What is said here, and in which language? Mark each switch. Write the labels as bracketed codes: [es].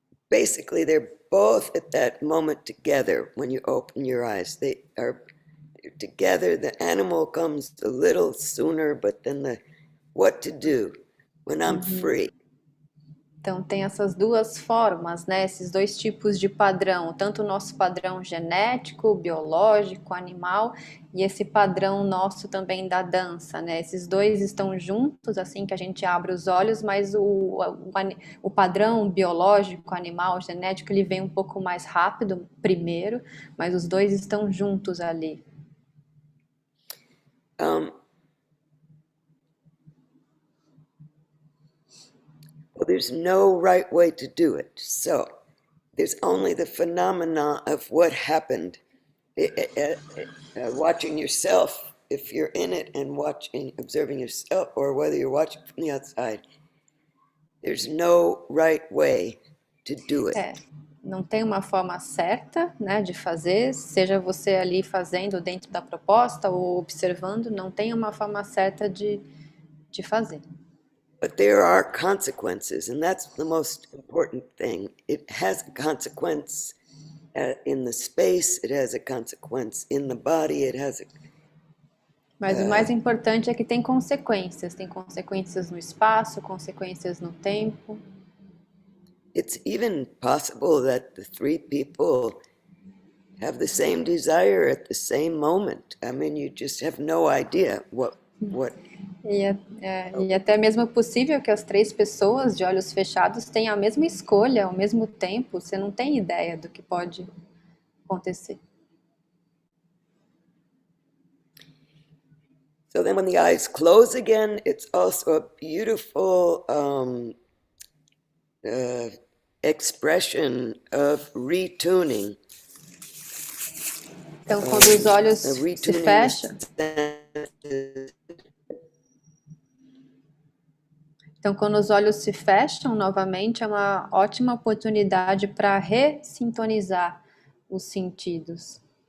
[en] Basically, they're both at that moment together when you open your eyes. They are together. The animal comes a little sooner, but then the what to do when I'm free. [pt] Então tem essas duas formas, né? Esses dois tipos de padrão, tanto o nosso padrão genético, biológico, animal, e esse padrão nosso também da dança, né? Esses dois estão juntos assim que a gente abre os olhos, mas o padrão biológico, animal, genético, ele vem um pouco mais rápido primeiro, mas os dois estão juntos ali. [en] Well, there's no right way to do it. So there's only the phenomena of what happened. Watching yourself, if you're in it and observing yourself, or whether you're watching from the outside, there's no right way to do it. [pt] Não tem uma forma certa, né, de fazer, seja você ali fazendo dentro da proposta ou observando, não tem uma forma certa de fazer. [en] But there are consequences, and that's the most important thing. It has a consequence in the space, it has a consequence in the body, it has a... [pt] Mas o mais importante é que tem consequências no espaço, consequências no tempo. [en] It's even possible that the three people have the same desire at the same moment. I mean, you just have no idea what... [pt] E até mesmo é possível que as 3 pessoas de olhos fechados tenham a mesma escolha ao mesmo tempo. Você não tem ideia do que pode acontecer. [en] So then when the eyes close again, it's also a beautiful expression of retuning. [pt] Então, quando os olhos se fecham... Então, quando os olhos se fecham novamente, é uma ótima oportunidade para ressintonizar os sentidos.